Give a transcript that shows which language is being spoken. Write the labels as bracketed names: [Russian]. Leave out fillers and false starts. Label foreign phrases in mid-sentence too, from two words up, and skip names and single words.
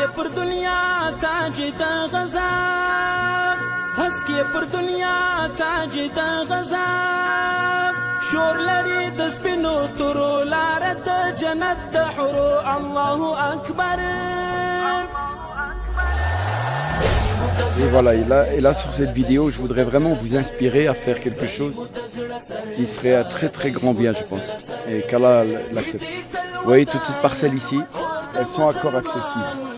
[Pashto] پر دنیا تاج د غزا هسکي پر دنیا تاج د غزا شور لري د سپینو تورو لار د جنت د حورو الله اکبر. [French] Et voilà, et là sur cette vidéo, je voudrais vraiment vous inspirer à faire quelque chose qui serait un très très grand bien, je pense, et qu'Allah l'accepte. Vous voyez toutes ces parcelles ici, elles sont encore accessibles.